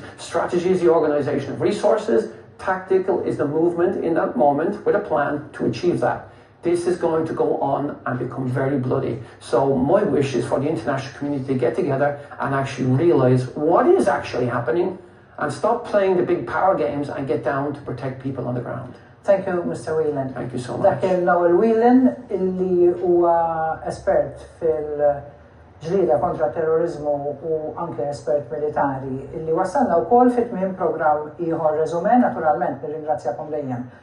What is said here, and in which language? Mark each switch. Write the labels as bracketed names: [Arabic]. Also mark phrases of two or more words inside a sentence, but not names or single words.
[English] Strategy is the organization of resources. Tactical is the movement in that moment with a plan to achieve that. This is going to go on and become very bloody. So my wish is for the international community to get together and actually realize what is actually happening and stop playing the big power games and get down to protect people on the ground. Thank you, Mr. Whelan. Thank you so much. [Maltese] Dak Noel Whelan, illi huwa espert fil-ġlida kontra terrorizmu u anke espert militari, illi wasalna wkoll fit-tmiem programm ieħor reżumé, naturalment nirringrazzjakom dejjem.